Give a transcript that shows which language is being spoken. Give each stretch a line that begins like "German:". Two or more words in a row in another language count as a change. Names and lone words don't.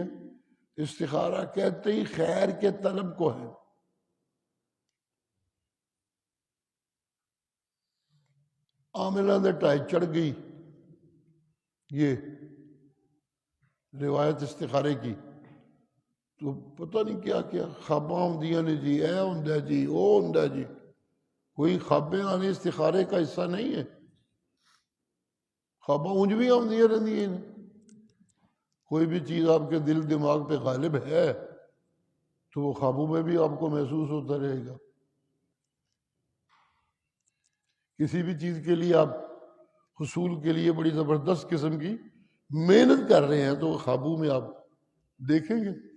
Urdu: استخارہ کہتے ہی خیر کے طلب کو ہے.
Punjabi: عاملہ دے ٹائی چڑھ گئی یہ روایت استخارے کی، تو پتہ نہیں کیا کیا خواباں ہوندیاں نے جی، اے ہوندا جی، او ہوندا جی.
Urdu: کوئی خوابیں آنے استخارے کا حصہ نہیں ہے.
Punjabi: خواباں اونج بھی آندیاں رہندیاں ہیں.
Urdu: کوئی بھی چیز آپ کے دل دماغ پہ غالب ہے تو وہ خوابوں میں بھی آپ کو محسوس ہوتا رہے گا. کسی بھی چیز کے لیے آپ حصول کے لیے بڑی زبردست قسم کی محنت کر رہے ہیں تو خوابوں میں آپ دیکھیں گے.